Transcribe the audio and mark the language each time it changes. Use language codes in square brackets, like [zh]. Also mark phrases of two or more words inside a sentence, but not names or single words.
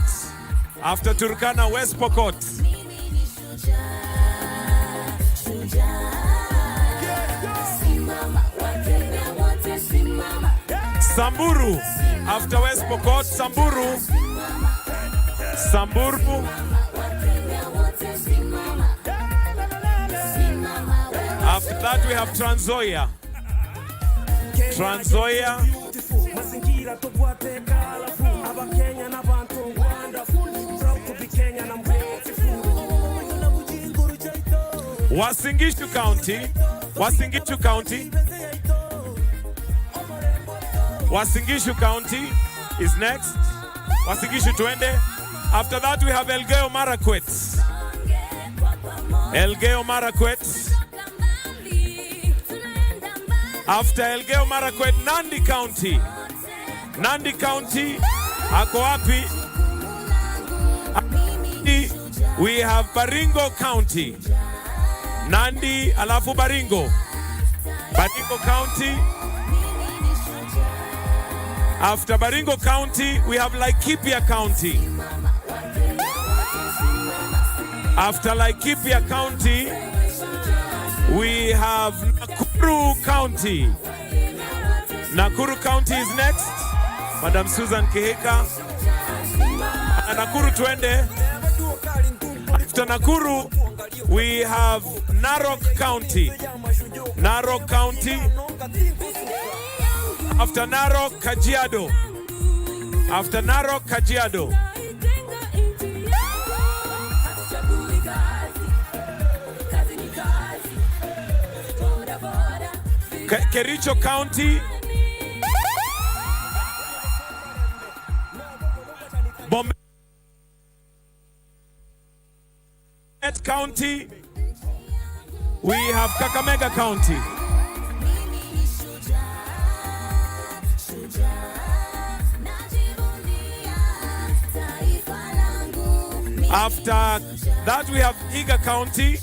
[en] After Turkana, West Pokot. Samburu, after West Pokot, Samburu. Samburu. After that we have Trans Nzoia. Trans Nzoia. Wasingishu County. Wasingishu County. Wasingishu County is next. Wasingishu twende. After that we have Elgeyo Marakwet. Elgeyo Marakwet. After Elgeyo Marakwet, Nandi County. Nandi County, [sw] ako wapi? [en] We have Baringo County. Nandi alafu Baringo. Baringo County. After Baringo County, we have Laikipia County. After Laikipia County, we have Nakuru County. Nakuru County is next. Madam Susan Kihika. Nakuru twende. After Nakuru, we have Narok County. Narok County. After Narok, Kajiado. After Narok, Kajiado. Kericho County. Bomet County. We have Kakamega County. After that we have Vihiga County.